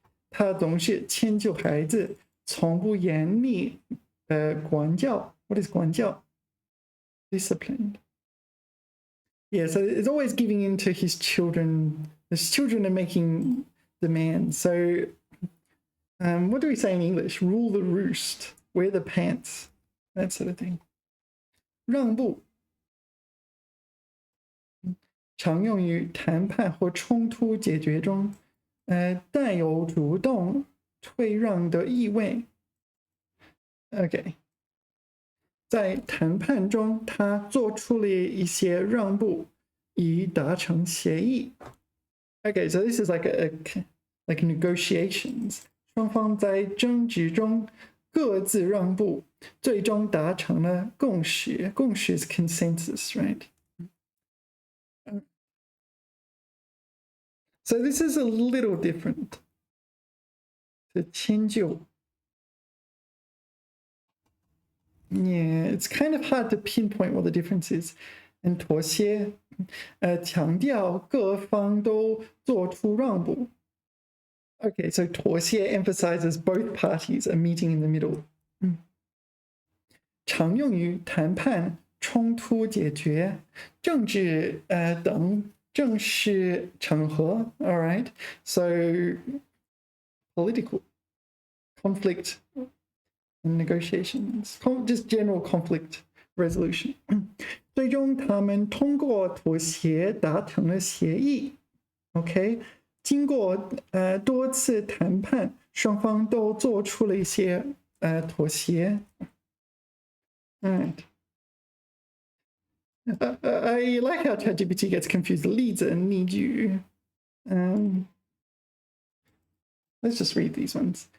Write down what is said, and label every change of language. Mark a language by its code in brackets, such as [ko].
[zh] 他总是迁就孩子，从不严厉管教。 [en] What is 管教 ？Disciplined. Yeah, so it's always giving in to his children. His children are making demands. So, what do we say in English? Rule the roost. Wear the pants. That sort of thing. [zh] 让步常用于谈判或冲突解决中。带有主动退让的意味。 OK， 在谈判中，他做出了一些让步，以达成协议。 [en] Okay, so this is like negotiations. [zh] 双方在争执中各自让步，最终达成了共识。 [en] 共识 is consensus, right? So this is a little different to 迁就. Yeah, it's kind of hard to pinpoint what the difference is. [zh] And 妥协强调各方都做出让步. [en] Okay, so 妥协 emphasizes both parties are meeting in the middle. [zh] 常用于谈判、冲突解决、政治等正式场合.All right. [en] So political conflict and negotiations, just general conflict resolution. [zh] 最终他们通过妥协达成了协议。 OK， 经过多次谈判，双方都做出了一些妥协。 [en] Alright. I like how ChatGPT gets confused. [zh] 例子例句。 [en] Let's just read these ones.